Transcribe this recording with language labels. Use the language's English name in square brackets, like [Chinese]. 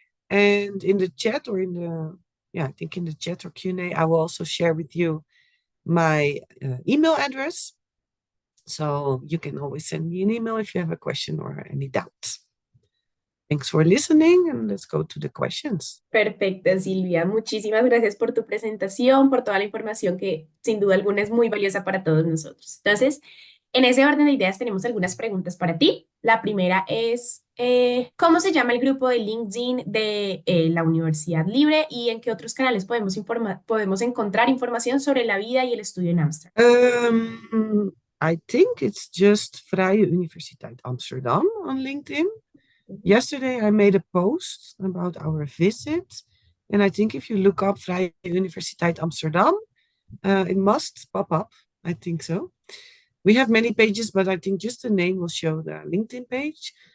[English] And in the chat or in the, I think in the chat or Q&A, I will also share with you my email address. So you can always send me an email if you have a question or any doubts. Thanks for listening, and let's go to the questions. [Spanish] Perfecto, Silvia. Muchísimas gracias por tu presentación, por toda la información que sin duda alguna es muy valiosa para todos nosotros. Entonces, en ese orden de ideas tenemos algunas preguntas para ti. La primera es, ¿cómo se llama el grupo de LinkedIn de la Universidad Libre y en qué otros canales podemos encontrar información sobre la vida y el estudio en Ámsterdam? [English] I think it's just Vrije Universiteit Amsterdam on LinkedIn. Yesterday, I made a post about our visit, and I think if you look up Vrije Universiteit Amsterdam, it must pop up. I think so. We have many pages, but I think just the name will show the LinkedIn page.